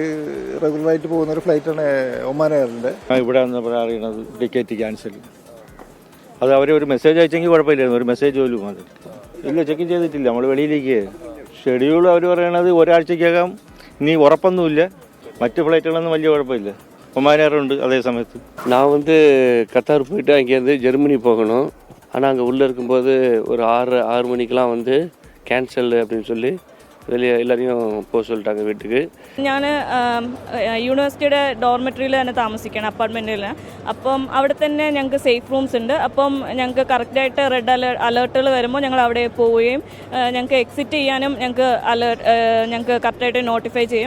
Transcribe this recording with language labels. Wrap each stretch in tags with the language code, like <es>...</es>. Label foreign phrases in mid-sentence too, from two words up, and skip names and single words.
<ml>റെഗുലറായിട്ട് പോകുന്ന ഒരു ഫ്ലൈറ്റാണ് ഒമാൻ എയറിൻ്റെ. ഇവിടെ വന്നപ്പോഴാണ് അറിയണത്</ml> <en>ticket cancel.</en> <ml>അത് അവർ ഒരു മെസ്സേജ് അയച്ചെങ്കിൽ കുഴപ്പമില്ലായിരുന്നു. ഒരു മെസ്സേജ് പോലും അത് ഇല്ല, ചെക്ക് ചെയ്തിട്ടില്ല. നമ്മൾ വെളിയിലേക്ക് ഷെഡ്യൂൾ അവർ പറയണത് ഒരാഴ്ചക്കകം. ഇനി ഉറപ്പൊന്നുമില്ല. മറ്റ് ഫ്ലൈറ്റുകളൊന്നും വലിയ കുഴപ്പമില്ല. ഒമാൻ എയർ ഉണ്ട്.</ml> <ta>அதே சமயத்து நான் கத்தார் போயிட்டு அங்கேருந்து ஜெர்மனி போகணும். ஆனால் அங்கே உள்ளே இருக்கும்போது ஒரு 6 மணிக்கெலாம் கேன்சல் அப்படின்னு சொல்லி வெளியே எல்லாரையும் போக சொல்லிட்டாங்க വീട്ടിലേക്ക്.</ta> <ml>ഞാൻ യൂണിവേഴ്സിറ്റിയുടെ ഡോർമെറ്ററിയിൽ തന്നെ താമസിക്കണം, അപ്പാർട്ട്മെൻറ്റിൽ. അപ്പം അവിടെ തന്നെ ഞങ്ങൾക്ക്</ml> <en>safe rooms</en> <ml>ഉണ്ട്. അപ്പം ഞങ്ങൾക്ക് കറക്റ്റായിട്ട്</ml> <en>red alerts</en> <ml>വരുമ്പോൾ ഞങ്ങൾ അവിടെ പോവുകയും ഞങ്ങൾക്ക് എക്സിറ്റ് ചെയ്യാനും ഞങ്ങൾക്ക് കറക്റ്റായിട്ട് നോട്ടിഫൈ ചെയ്യും.</ml>